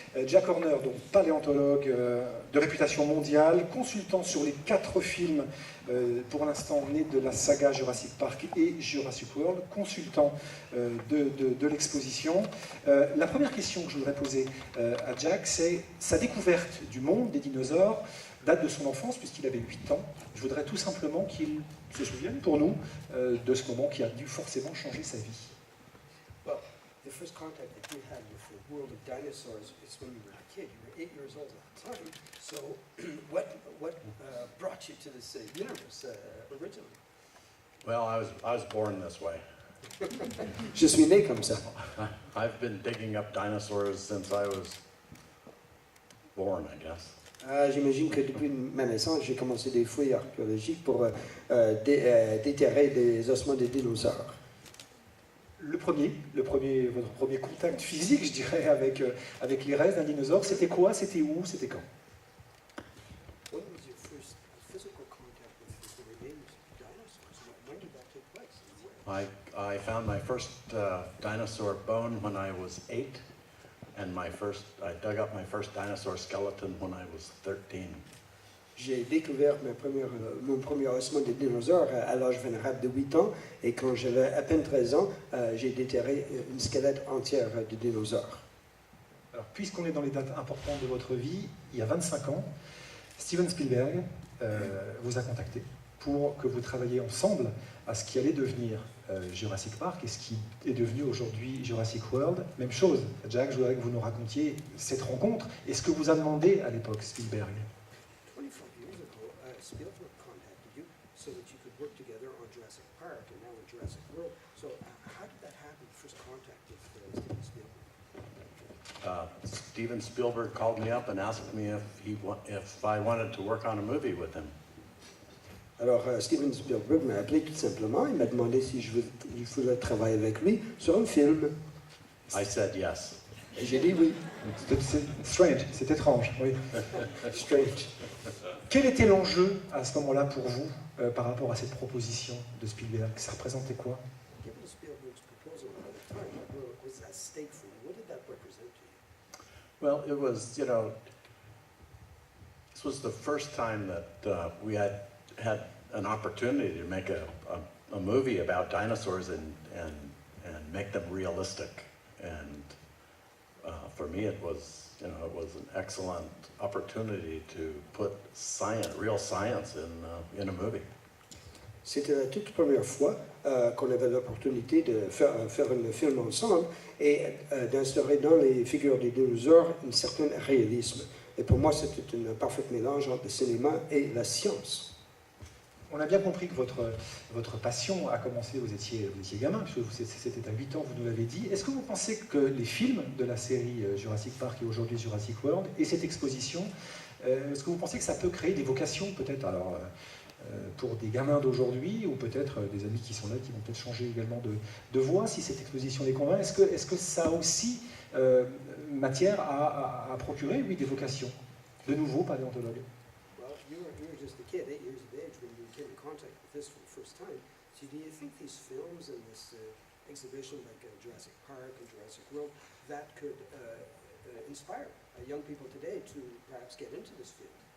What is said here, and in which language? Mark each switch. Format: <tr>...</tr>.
<fr>Jack Horner, donc paléontologue de réputation mondiale, consultant sur les 4 films, pour l'instant nés de la saga Jurassic Park et Jurassic World, consultant de l'exposition. La première question que je voudrais poser à Jack, c'est sa découverte du monde des dinosaures date de son enfance, puisqu'il avait 8 ans. Je voudrais tout simplement qu'il se souvienne pour nous de ce moment qui a dû forcément changer sa vie.</fr> <en>The first contact that you had with the world of dinosaurs is when you were a kid. You were 8 years old at the time. So, what brought you to this universe originally? Well, I was born this way.</en> <fr>Je suis né comme ça.</fr> <en>I've been digging up dinosaurs since I was born, I guess.</en> <fr>J'imagine que depuis ma naissance, j'ai commencé des fouilles archéologiques pour déterrer des ossements de dinosaures. Votre premier contact physique, je dirais, avec les restes d'un dinosaure, c'était quoi? C'était où? C'était quand?</fr> <en>What was your first physical contact with the remains of dinosaurs? When did that take place? I found my first dinosaur bone when I was 8, and I dug up my first dinosaur skeleton when I was 13.</en> <fr>J'ai découvert mon premier ossement de dinosaure à l'âge vénérable de 8 ans, et quand j'avais à peine 13 ans, j'ai déterré une squelette entière de dinosaure. Alors, puisqu'on est dans les dates importantes de votre vie, il y a 25 ans, Steven Spielberg vous a contacté pour que vous travailliez ensemble à ce qui allait devenir Jurassic Park et ce qui est devenu aujourd'hui Jurassic World. Même chose, Jack, je voudrais que vous nous racontiez cette rencontre et ce que vous a demandé à l'époque Spielberg.</fr> <en>25 years ago, Spielberg contacted you so that you could work together on Jurassic Park and now in Jurassic World. So how did that happen, first contact with Steven Spielberg? Steven Spielberg called me up and asked me if I wanted to work on a movie with him.</en> <fr>Alors, Steven Spielberg m'a appelé tout simplement, il m'a demandé si je voulais travailler avec lui sur un film.</fr> <en>I said yes.</en> <fr>Et j'ai dit oui. C'est strange, c'est étrange, oui.</fr> <en>Strange.</en> <fr>Quel était l'enjeu à ce moment-là pour vous par rapport à cette proposition de Spielberg? Ça représentait quoi?</fr> <en>Given Spielberg's proposal at the time, what was at stake for you? What did that represent to you? Well, it was, this was the first time that we had an opportunity to make a movie about dinosaurs and make them realistic. And for me, it was an excellent opportunity to put real science in a movie.</en> <fr>C'était la toute première fois qu'on avait l'opportunité de faire un film ensemble et d'instaurer dans les figures des dinosaures un certain réalisme. Et pour moi, c'était un parfait mélange entre le cinéma et la science. On a bien compris que votre passion a commencé, vous étiez gamin, puisque c'était à 8 ans, vous nous l'avez dit. Est-ce que vous pensez que les films de la série Jurassic Park et aujourd'hui Jurassic World et cette exposition, est-ce que vous pensez que ça peut créer des vocations peut-être pour des gamins d'aujourd'hui ou peut-être des amis qui sont là, qui vont peut-être changer également de voie si cette exposition les convainc? Est-ce que ça a aussi matière à procurer, oui, des vocations de nouveaux paléontologues?</fr> <en>Well, you were just a kid, 8 years of age, when you came in contact with this for the first time. So do you think these films and this exhibition like Jurassic Park and Jurassic World, that could inspire young people today to perhaps get into this field?</en>